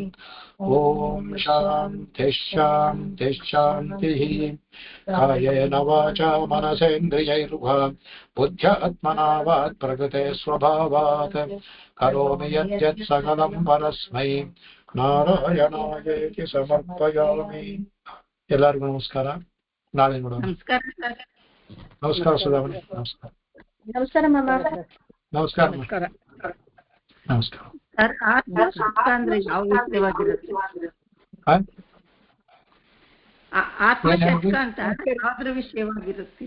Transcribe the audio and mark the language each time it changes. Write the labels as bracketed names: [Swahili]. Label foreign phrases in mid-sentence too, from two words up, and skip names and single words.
[Sanskrit] ॐ शान्तिः शान्तिः शान्तिः कायेन वाचा मनसेन्द्रियैर्वा बुद्ध्यात्मना वात् प्रकृते स्वभावात् करोमि यद्यत् सकलं परस्मै नारायणायेति समर्पयामि. [Kannada] ಎಲ್ಲರಿಗೂ ನಮಸ್ಕಾರ. ನಾಳೆ ನೋಡೋಣ. ನಮಸ್ಕಾರ ಸುಧಾಮಣಿ. ನಮಸ್ಕಾರ. ನಮಸ್ಕಾರ ಮಾಮ. ನಮಸ್ಕಾರ. ನಮಸ್ಕಾರ. ನಮಸ್ಕಾರ. ಸರ್, ಆತ್ಮ ಅಂದ್ರೆ ಯಾವ ವಿಷಯವಾಗಿರುತ್ತೆ? ಆತ್ಮಶತಕ ಅಂತ ಯಾವ್ದ್ರ ವಿಷಯವಾಗಿರುತ್ತೆ?